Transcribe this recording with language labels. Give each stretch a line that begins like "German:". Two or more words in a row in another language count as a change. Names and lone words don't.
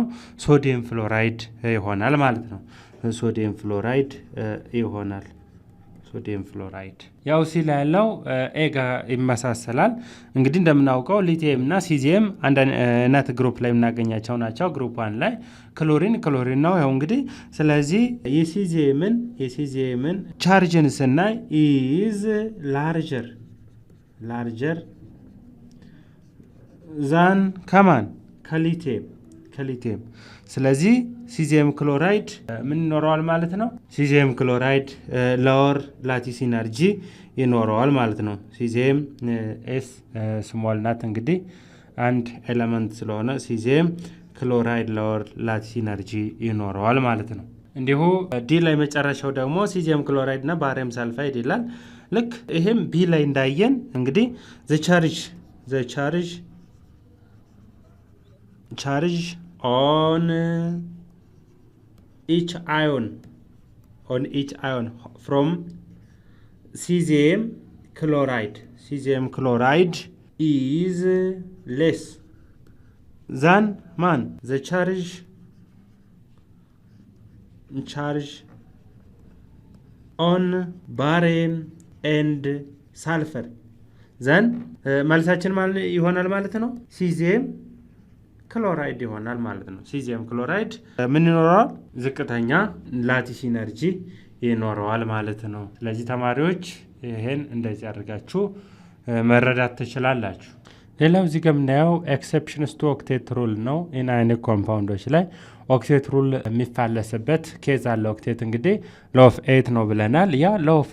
English: sodium fluoride
Amharic: ይሆናል ማለት ነው
English: sodium fluoride
Amharic: ይሆናል
English: sodium fluoride
Amharic: ያው ሲ ላይ ያለው ኤ ጋር ይመሳሰላል እንግዲህ እንደምናውቀው ሊቲየም እና ሲዚየም አንድ አይነት ግሩፕ ላይ እናገኛቸው ናቸው ግሩፕ 1 ላይ ክሎሪን ነው ያው እንግዲህ ስለዚህ የሲዚየምን ቻርጅን ስናይ
English: is larger than
Amharic: ከማን ከሊቲየም ስለዚህ
English: cesium chloride
Amharic: ምን ይኖረዋል ማለት ነው?
English: cesium chloride lower lattice energy
Amharic: ይኖረዋል ማለት ነው። ሲዚየም
English: is small
Amharic: ናት እንግዲህ አንድ ኤሌመንት ስለሆነ
English: cesium chloride lower lattice energy
Amharic: ይኖረዋል ማለት ነው። እንዲሁ ዲ ላይ መጨረሻው ደግሞ
English: cesium chloride
Amharic: እና
English: barium sulfide
Amharic: ይላል። ልክ ይሄም ቢ ላይ እንዳየን እንግዲህ
English: the charge on each ion from cesium chloride is less than the charge on barium and sulfur then
Amharic: መልሳችን ማለት ይሆናል ማለት ነው
English: cesium chloride
Amharic: ይሆናል ማለት ነው።
English: cesium chloride
Amharic: ምን ይኖረዋል? ዝቅተኛ
English: lattice energy
Amharic: ይኖረዋል ማለት ነው። ስለዚህ ተማሪዎች ይሄን እንደዚህ አድርጋችሁ መረዳት ትችላላችሁ። ሌላው እዚህ ጋር የምናየው
English: exceptions to octet rule
Amharic: ነው። ኢንአዮኒክ ኮምፓውንዶች ላይ
English: octet rule
Amharic: የሚፋለስበት ኬዝ አለ። ኦክቴት እንግዲህ
English: law of 8
Amharic: ነው ብለናል። ያ
English: law of